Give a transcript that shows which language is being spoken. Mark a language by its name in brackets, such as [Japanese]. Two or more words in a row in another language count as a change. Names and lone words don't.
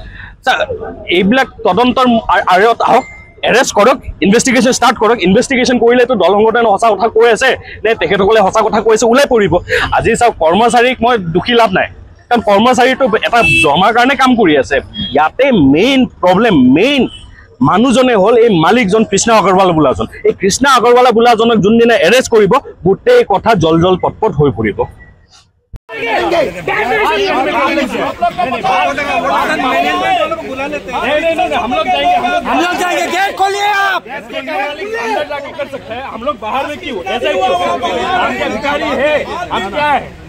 [Assamese] এইবিলাক তদন্তৰ আঁৰত আহক এৰেষ্ট কৰক [English] investigation start [Assamese] কৰক ইনভেষ্টিগেশ্যন কৰিলেতো দল সংগঠনে সঁচা কথা কৈ আছে নে তেখেতসকলে সঁচা কথা কৈ আছে ওলাই পৰিব আজি চাওক কৰ্মচাৰীক মই দুখী লাভ নাই কাৰণ কৰ্মচাৰীটো এটা জমাৰ কাৰণে কাম কৰি আছে ইয়াতে [English] main problem [Assamese] মানুহজনে হ'ল এই মালিকজন কৃষ্ণ আগৰৱালা বোলাজন এই কৃষ্ণ আগৰৱালা বোলাজনক যোনদিনা এৰেষ্ট কৰিব গোটেই কথা জল পটপট হৈ পৰিব [Hindi] हम लोग बाहर में क्यों ऐसा क्यों आपके अधिकारी है हम क्या है